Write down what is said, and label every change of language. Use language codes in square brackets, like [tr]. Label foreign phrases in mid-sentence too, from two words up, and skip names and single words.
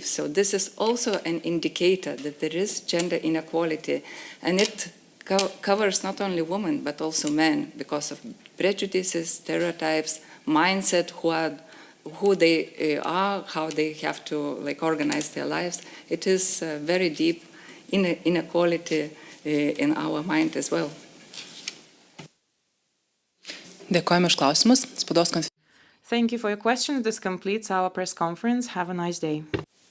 [en] So this is also an indicator that there is gender inequality, and it covers not only women but also men, because of prejudices, stereotypes, mindset, who they are, how they have to organize their lives. It is very deep inequality in our mind as well. [lt] Dėkojame už klausimus. Spaudos konferencija. [en] Thank you for your question. This completes our press conference. Have a nice day.